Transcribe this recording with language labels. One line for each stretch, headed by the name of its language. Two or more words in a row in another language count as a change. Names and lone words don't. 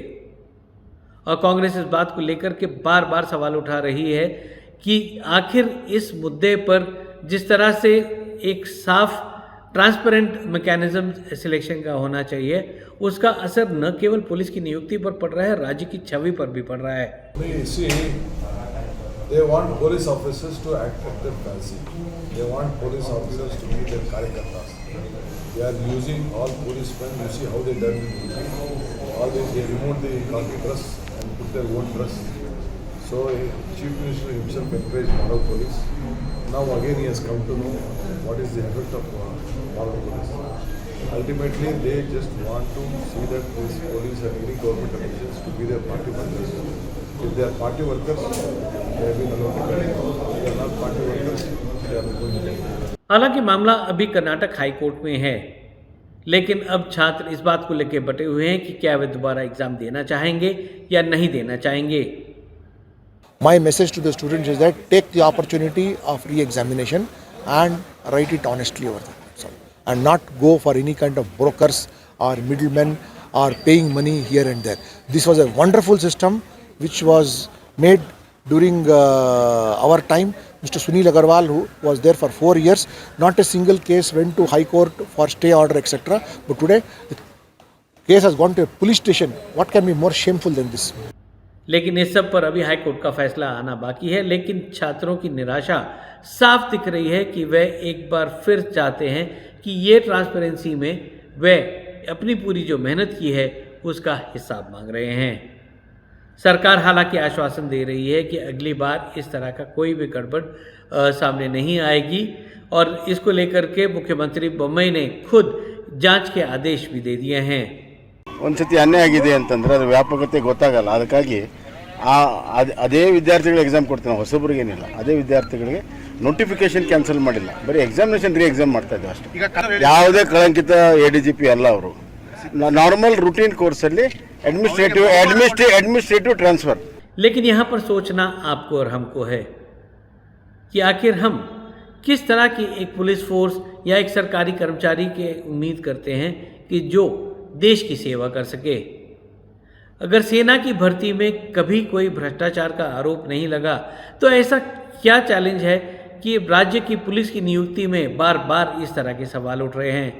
Hindi: और कांग्रेस इस बात को लेकर के बार बार सवाल उठा रही है कि आखिर इस मुद्दे पर जिस तरह से एक साफ
English: transparent mechanism
Hindi: सिलेक्शन का होना चाहिए, उसका असर न केवल पुलिस की नियुक्ति पर पड़ रहा है, राज्य की छवि पर भी पड़ रहा है।
English: See, they want police officers to act at their fancy. They want police officers to be their karyakartas. They are using all policemen. You see how they done it. All they removed the khaki dress and put their own dress. So Chief Minister himself encouraged model police. Now again he has come to know what is the effect of model police. Ultimately, they just want to see that these police and any government officials to be their party workers. If they are party workers, they have been allowed to continue. If they are not party workers, they are not going to continue.
Hindi: हालांकि मामला अभी कर्नाटक हाई कोर्ट में है, लेकिन अब छात्र इस बात को लेकर बटे हुए हैं कि क्या वे दोबारा एग्जाम देना चाहेंगे या नहीं देना चाहेंगे।
English: My message to the students is that take the opportunity of re-examination and write it honestly over there. So, and not go for any kind of brokers or middlemen or paying money here and there. This was a wonderful system which was made during our time. Mr. Sunil Agarwal, who was there for 4 years, not a single case went to High Court for stay order, etc. But today, the case has gone to a police station. What can be more shameful than this?
Hindi: लेकिन इस सब पर अभी हाई कोर्ट का फैसला आना बाकी है, लेकिन छात्रों की निराशा साफ दिख रही है कि वे एक बार फिर चाहते हैं कि ये ट्रांसपेरेंसी में वे अपनी पूरी जो मेहनत की है उसका हिसाब मांग रहे हैं। सरकार हालांकि आश्वासन दे रही है कि अगली बार इस तरह का कोई भी गड़बड़ सामने नहीं आएगी और इसको लेकर के मुख्यमंत्री बम्मई ने खुद जांच के आदेश भी दे दिए हैं।
Kannada: ಒಂದ್ಸತಿ ಅನ್ಯಾಯ ಆಗಿದೆ ಅಂತಂದರೆ ಅದು ವ್ಯಾಪಕತೆ ಗೊತ್ತಾಗಲ್ಲ, ಅದಕ್ಕಾಗಿ ಅದೇ ವಿದ್ಯಾರ್ಥಿಗಳಿಗೆ ಎಕ್ಸಾಮ್ ಕೊಡ್ತೀನಿ, ಹೊಸಬ್ರಿಗೇನಿಲ್ಲ, ಅದೇ ವಿದ್ಯಾರ್ಥಿಗಳಿಗೆ
English: notification cancel
Kannada: ಮಾಡಿಲ್ಲ, ಬರೀ
English: examination re exam
Kannada: ಮಾಡ್ತಾ ಇದ್ದೀವಿ ಅಷ್ಟೇ। ಯಾವುದೇ ಕಳಂಕಿತ ADGP ಅಲ್ಲ ಅವರು,
English: normal routine
Kannada: ಕೋರ್ಸಲ್ಲಿ
English: administrative transfer.
Hindi: लेकिन यहाँ पर सोचना आपको और हमको है कि आखिर हम किस तरह की एक
English: police force
Hindi: या एक सरकारी कर्मचारी के उम्मीद करते हैं कि जो देश की सेवा कर सके। अगर सेना की भर्ती में कभी कोई भ्रष्टाचार का आरोप नहीं लगा तो ऐसा क्या चैलेंज है कि राज्य की पुलिस की नियुक्ति में बार बार इस तरह के सवाल उठ रहे हैं।